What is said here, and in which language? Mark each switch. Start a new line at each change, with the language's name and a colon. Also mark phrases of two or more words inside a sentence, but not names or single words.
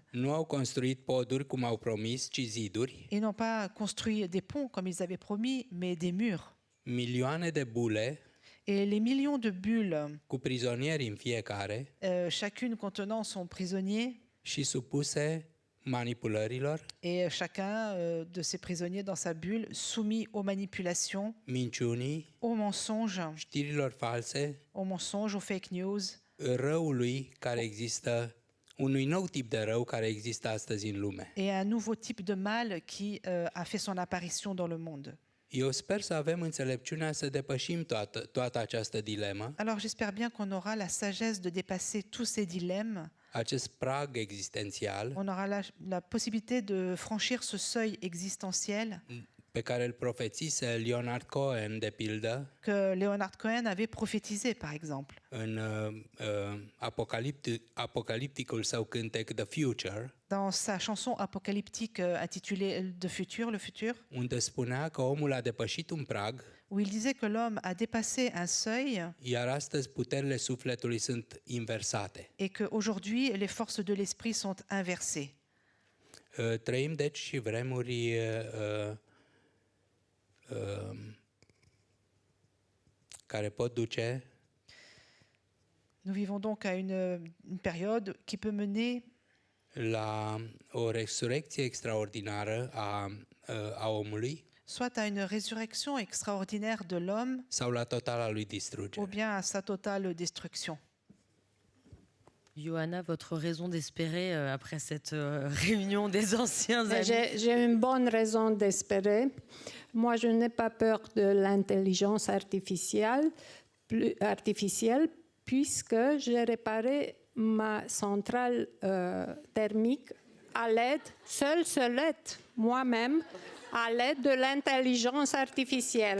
Romanian: nu au construit poduri cum au promis, ci ziduri,
French: Ils n'ont pas construit des ponts comme ils avaient promis, mais des murs.
Romanian: milioane de bule
French: Et les millions de bulles,
Romanian: cu prizonieri în fiecare
French: chacune contenant son prisonnier,
Romanian: și supuse manipulărilor,
French: et chacun de ces prisonniers dans sa bulle, soumis aux manipulations,
Romanian: minciunii,
French: aux mensonges,
Romanian: știrilor false,
French: aux
English: fake news,
Romanian: răului care există, unui nou tip de rău care există astăzi în lume.
French: et un nouveau type de mal qui a fait son apparition dans le monde.
Romanian: Eu sper să avem înțelepciunea să depășim toată această dilemă,
French: Alors j'espère bien qu'on aura la sagesse de dépasser tous ces dilemmes.
Romanian: acest prag existențial
French: On aura la possibilité de franchir ce seuil existentiel
Romanian: pe care îl profețise Leonard Cohen, de pildă,
French: que Leonard Cohen avait prophétisé, par exemple,
Romanian: în apocalipticul său cântec The Future,
French: dans sa chanson apocalyptique intitulée Le futur,
Romanian: unde spunea că omul a depășit un prag,
French: où il disait que l'homme a dépassé un seuil
Romanian: iar astăzi puterile sufletului sunt inversate.
French: et qu'aujourd'hui, les forces de l'esprit sont inversées.
Romanian: Trăim deci și vremuri care pot duce
French: Nous vivons donc à une période qui peut mener
Romanian: la o resurecție extraordinară a omului
French: soit à une résurrection extraordinaire de l'homme
Romanian: sau la totala lui
French: ou
Romanian: distrugere.
French: bien à sa totale destruction. Johanna, votre raison d'espérer après cette réunion des anciens Mais amis? j'ai une bonne raison d'espérer. Moi, je n'ai pas peur de l'intelligence artificielle puisque j'ai réparé ma centrale thermique à l'aide, seule moi-même, À l'aide de l'intelligence artificielle.